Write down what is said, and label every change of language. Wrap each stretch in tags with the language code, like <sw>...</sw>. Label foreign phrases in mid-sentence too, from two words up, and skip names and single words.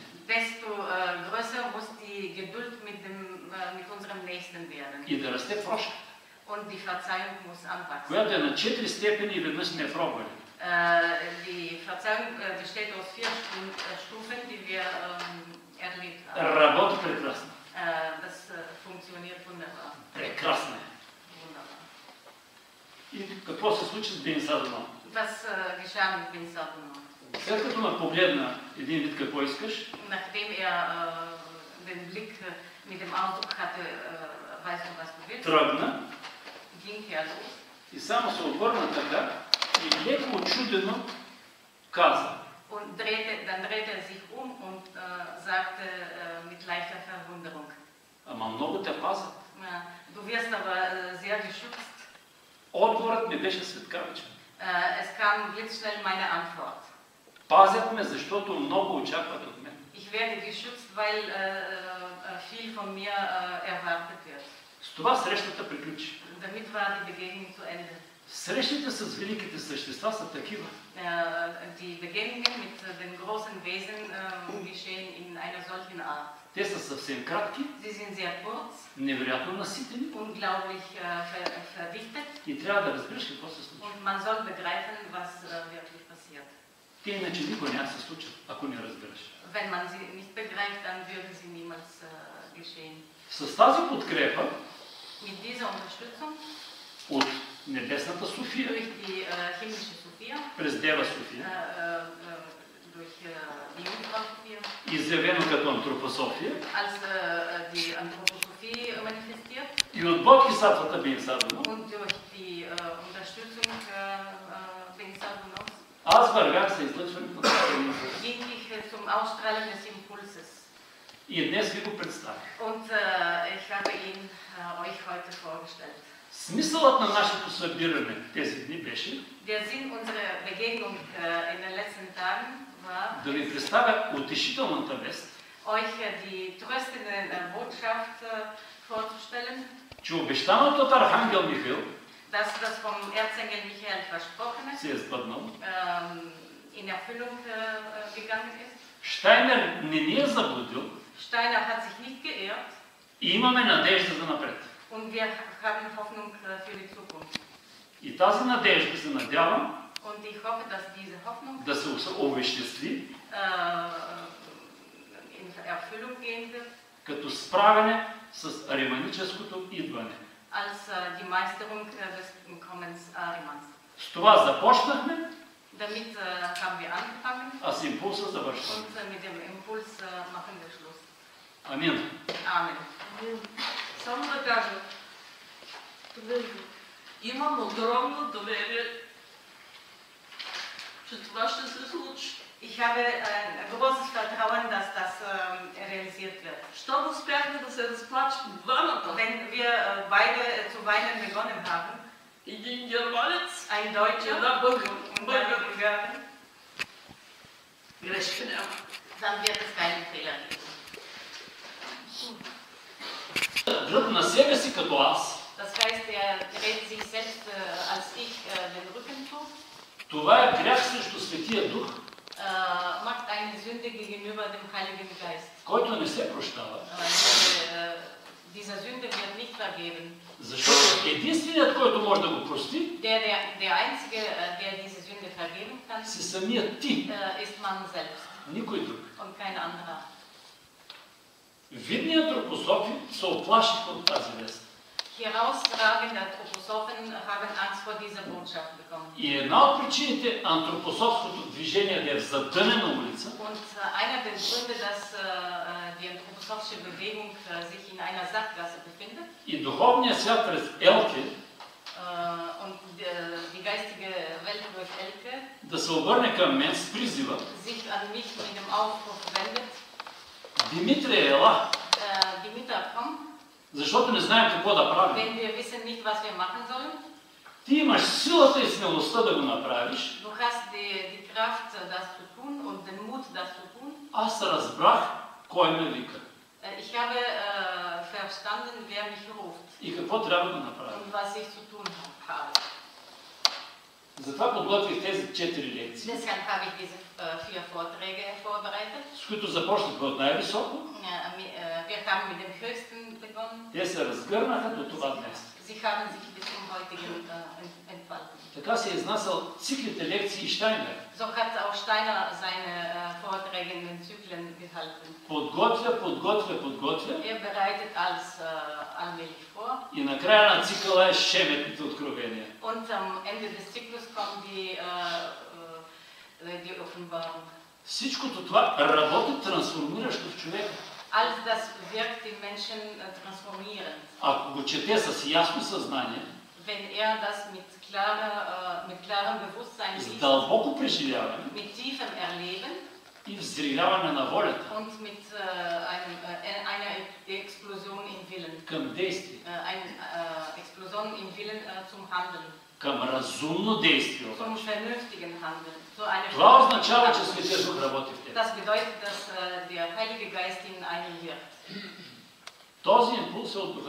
<de>desto größer muss die Geduld mit unserem Nächsten werden.</de> <bg>И да расте прошка,</bg> <de>Und die Verzeihung muss anwachsen.</de> <bg>която е на 4 степени и веднъж сме пробвали.</bg> <de>Die Verzeihung besteht aus 4 Stufen, die wir erlebt haben.</de> <bg>Работи прекрасно.</bg> <de>Das funktioniert wunderbar.</de> <bg>Прекрасно е.</bg> <de>Wunderbar.</de> <bg>И какво се случи с Бен Садонов?</bg> <de>Was geschah mit Bin Sadonov?</de> <bg>След като ме погледна един вид какво искаш,</bg> <de>Nachdem den Blick mit dem Ausdruck hatte, weißt du, was du willst,</de> <bg>тръгна</bg> <de>ging los.</de> <bg>и само се обърна така и леко очудено каза:</bg> <de>Und dann drehte er sich und sagte mit leichter Verwunderung:</de> <bg>Ама много те пазят.</bg> <de>Du wirst aber sehr geschützt.</de> <bg>Отговорът ми беше светкавичен.</bg> <de>Es kam blitzschnell meine Antwort.</de> <bg>Пазят ме, защото много очакват от мен.</bg> <de>Ich werde geschützt, weil viel von mir erwartet wird.</de> <bg>С това срещата приключи.</bg> <de>Damit war die Begegnung zu Ende.</de> <bg>Срещите с великите същества са такива.</bg> <de>Die Begegnungen mit den großen Wesen geschehen in einer solchen Art.</de> <bg>Те са съвсем кратки,</bg> <de>Sie sind sehr kurz,</de> <bg>невероятно наситени</bg> <de>unglaublich verdichtet</de> <bg>и трябва да разбереш какво се случва.</bg> <de>und man soll begreifen, was wirklich passiert.</de> <bg>Те иначе никога няма да се случат, ако не разбереш.</bg> <de>Wenn man sie nicht begreift, dann würden sie niemals geschehen.</de> <bg>С тази подкрепа</bg> <de>Mit dieser Unterstützung</de> <bg>от небесната София,</bg> <de>durch die himmlische Sophia,</de> <bg>през Дева София,</bg> <de>durch die Jungfrau Sophia,</de> <bg>изявено като антропософия,</bg> <de>als die Anthroposophie manifestiert</de> <bg>и от Бодхисаттвата Бен Садонов,</bg> <de>und durch die Unterstützung Bin Sadonovs</de> <bg>аз вървях за излъчването на този импулс.</bg> <de>ging ich zum Ausstrahlen des Impulses.</de> <bg>И днес ви го представих.</bg> <de>Und ich habe ihn euch heute vorgestellt.</de> <bg>Смисълът на нашето събиране тези дни беше</bg> <de>Der Sinn unserer Begegnung in den letzten Tagen war,</de> <bg>да ви представя утешителната вест,</bg> <de>euch die tröstende Botschaft vorzustellen,</de> <bg>че обещаното от Архангел Михаил</bg> <de>dass das vom Erzengel Michael versprochene</de> <bg>се е сбъднало.</bg> <de>In Erfüllung gegangen ist.</de> <bg>Штайнер не ни е заблудил</bg> <de>Steiner hat sich nicht geirrt</de> <bg>и имаме надежда за напред.</bg> <de>und wir haben Hoffnung für die Zukunft.</de> <bg>И тази надежда се надявам</bg> <de>Und ich hoffe, dass diese Hoffnung</de> <bg>да се овеществи</bg> <de>in Erfüllung gehen wird,</de> <bg>като справяне с ариманическото идване.</bg> <de>als die Meisterung des Kommens Arimans.</de> <bg>С това започнахме,</bg> <de>Damit haben wir angefangen</de> <bg>а с импулса завършваме.</bg> <de>und mit dem Impuls machen wir Schluss.</de> <bg>Амин.</bg> <de>Amen.</de> <bg>Само да кажа, имам огромно доверие, че това ще се случи.</bg> <de>Ich habe ein großes Vertrauen, dass das realisiert wird.</de> <bg>Щом успяхме да се разплачем двамата,</bg> <de>Wenn wir beide zu weinen begonnen haben,</de> <bg>един германец,</bg> <de>ein Deutscher</de> <bg>една българка,</bg> <de>und eine Bulgarin,</de> <bg>грешка няма.</bg> <de>dann wird es keinen Fehler geben.</de> <bg>Гръб на себе си като аз.</bg> <de>Das heißt, er dreht sich selbst als ich den Rücken zu,</de> <bg>Това е грях срещу Светия Дух,</bg> <de>macht eine Sünde gegenüber dem Heiligen Geist.</de> <bg>който не се прощава.</bg> <de>Dieser Sünde wird nicht vergeben.</de> <bg>Защото единственият, който може да го прости,</bg> <de>Der Einzige, der diese Sünde vergeben kann,</de> <bg>си самият ти,</bg> <de>ist man selbst.</de> <bg>никой друг.</bg> <de>und kein anderer.</de> <bg>Видни антропософи се оплашиха от тази вест.</bg> <de>Herausragende Anthroposophen haben Angst vor dieser Botschaft bekommen.</de> <bg>И една от причините антропософското движение да е в задънена улица</bg> <de>Und einer der Gründe, dass die anthroposophische Bewegung sich in einer Sackgasse befindet</de> <bg>и духовния свят през Елке</bg> <de>und die geistige Welt durch Elke</de> <bg>да се обърне към мен с призива:</bg> <de>sich an mich mit dem Aufruf wendet,</de> <bg>Димитрий, ела,</bg> <de>Dimitar, komm,</de> <bg>защото не знаем какво да правим.</bg> <de>denn wir wissen nicht, was wir machen sollen.</de> <bg>Ти имаш силата и смелостта да го направиш.</bg> <de>Du hast die Kraft, das zu tun und den Mut, das zu tun.</de> <bg>Аз разбрах кой ме вика</bg> <de>Ich habe verstanden, wer mich ruft</de> <bg>и какво трябва да направя.</bg> <de>und was ich zu tun habe.</de> <bg>Затова подготвих тези 4 лекции,</bg> <de>Deshalb habe ich diese 4 Vorträge vorbereitet.</de> <bg>с които започнахме от най-високо.</bg> <de>Wir haben mit dem Höchsten begonnen.</de> <bg>Те се разгърнаха до това днес.</bg> <de>Sie haben sich bis zum heutigen entfaltet.</de> <bg>Така се е изнасял циклите лекции Штайнер.</bg> <de>So hat auch Steiner seine Vorträge in den Zyklen gehalten.</de> <bg>Подготвя</bg> <de>Er bereitet alles allmählich vor.</de> <bg>и накрая на цикъла е шеметните откровения.</bg> <de>Und am Ende des Zyklus kommt die Offenbarung.</de> <bg>Всичкото това работи трансформиращо в човека.</bg> <de>Alles das wirkt den Menschen transformierend.</de> <bg>Ако го чете с ясно съзнание,</bg> <de>Wenn das mit klarem Bewusstsein</de> <bg>с</bg> <de>liest,</de> <bg>дълбоко преживяване</bg> <de>mit tiefem Erleben</de> <bg>и взривяване на волята</bg> <de>und mit einer Explosion im Willen.</de> <bg>към действие,</bg> <de>Eine Explosion im Willen zum Handeln,</de> <bg>към разумно действие.</bg> <de>zum vernünftigen Handeln. So eine</de> <bg>Това означава, че Светия Дух работи в теб.</bg> <de>Das bedeutet, dass der Heilige Geist in einem wirkt.</de> <bg>Този импулс е от Духа.</bg>